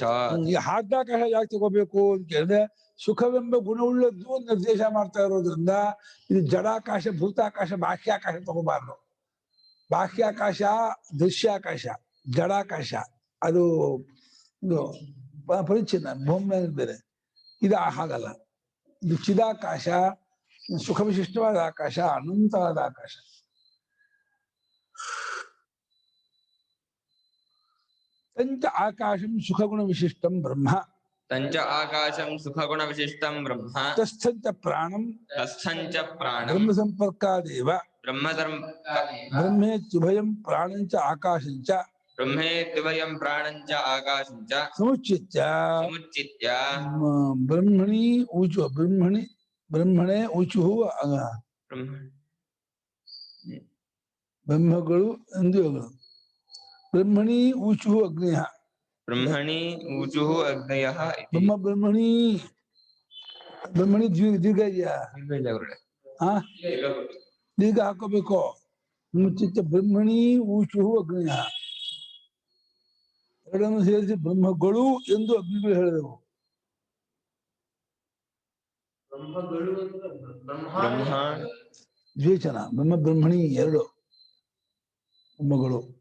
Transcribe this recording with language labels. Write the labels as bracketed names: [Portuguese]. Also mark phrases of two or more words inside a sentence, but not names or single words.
[Kannada] ಈ ಹಾರ್ದಾಕಾಶ ಯಾಕೆ ತಗೋಬೇಕು ಅಂತ ಕೇಳಿದ್ರೆ, ಸುಖವೆಂಬ ಗುಣವುಳ್ಳದ್ದು ನಿರ್ದೇಶ ಮಾಡ್ತಾ ಇರೋದ್ರಿಂದ ಇದು ಜಡಾಕಾಶ, ಭೂತಾಕಾಶ, ಬಾಹ್ಯಾಕಾಶ ತಗೋಬಾರ್ದು. ಬಾಹ್ಯಾಕಾಶ ದೃಶ್ಯಾಕಾಶ, ಜಡಾಕಾಶ ಅದು ಇದು ಪರಿಚ್ಛಿನ್ನ ಭೂಮಿ ಬೇರೆ. ಇದು ಹಾಗಲ್ಲ. ಇದು ಚಿದಾಕಾಶ, ಸುಖ ವಿಶಿಷ್ಟವಾದ ಆಕಾಶ, ಅನಂತವಾದ ಆಕಾಶ. [Sanskrit] ತಂಚ ಆಕಾಶಂ ಸುಖಗುಣ ವಿಶಿಷ್ಟಂ ಬ್ರಹ್ಮ, ತಂಚ ಆಕಾಶಂ ಸುಖಗುಣ ವಿಶಿಷ್ಟಂ ಬ್ರಹ್ಮ, ತಸ್ಥಂಚ ಪ್ರಾಣಂ ತಸ್ಥಂಚ ಪ್ರಾಣಂ ಬ್ರಹ್ಮ ಸಂಪರ್ಕಾದೇವ ಬ್ರಹ್ಮೇತ್ಯುಭಯಂ ಪ್ರಾಣಂಚ ಆಕಾಶಂಚ ಬ್ರಹ್ಮೇತ್ಯುಭಯಂ ಪ್ರಾಣಂಚ ಆಕಾಶಂಚ ಸಮುಚ್ಚಿತ್ಯ ಬ್ರಹ್ಮಣಿ ಊಚು ಬ್ರಹ್ಮಣೇ ಊಚು [Kannada] ಬ್ರಹ್ಮಗಳು ಎಂದು ಹೇಳಗಳು. [Sanskrit] ಬ್ರಹ್ಮಣಿ ಊಚು ಅಗ್ನಿಯ, ಬ್ರಹ್ಮಣಿ ಊಚು ಅಗ್ನಯ. [Kannada] ಬ್ರಹ್ಮಣಿ ದೀರ್ಘ ಇದೆಯಾ? ದೀರ್ಘ ಹಾಕೋಬೇಕು. [Sanskrit] ಮುಚ್ಚಿತ್ತ ಬ್ರಹ್ಮಣಿ ಊಚು ಅಗ್ನಿಯ, [Kannada] ಎರಡನ್ನು ಸೇರಿಸಿ ಬ್ರಹ್ಮಗಳು ಎಂದು ಅಗ್ನಿಗಳು ಹೇಳಿದೆವು. [Sanskrit] ದ್ವೇಚನ ಬ್ರಹ್ಮಣಿ [Kannada] ಎರಡು ಬ್ರಹ್ಮಗಳು.